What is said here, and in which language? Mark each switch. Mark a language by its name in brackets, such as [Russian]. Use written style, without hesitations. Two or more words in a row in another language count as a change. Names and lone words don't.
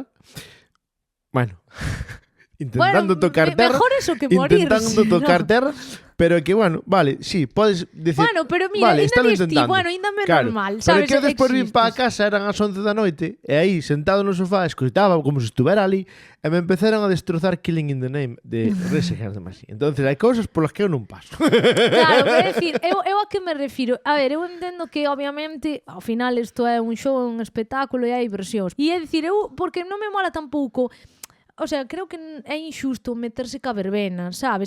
[Galician] Bueno, intentando tocar terra. [Spanish] Mejor eso que morirse. [Galician] Intentando tocar ¿no? terra, pero que, bueno, vale, sí, podes decir... Bueno, pero mira, vale, ainda estalo ves ti, intentando. bueno, ainda me Claro, normal, pero sabes? que despois vim para a Existes. casa, eran as 11 da noite, e aí, sentado no sofá, escoitaba como se estuvera ali, e me empezaron a destrozar Killing in the Name de Rage Against the Machine. Entonces, hai cousas polas que eu non paso. Claro, pero é dicir, eu a que me refiro? A ver, eu entendo que, obviamente, ao final isto é un show, un espectáculo e hai versións. E é dicir, eu, porque non me mola tampouco... [Spanish] O sea, [Galician] creo que é injusto meterse ca verbena, sabes?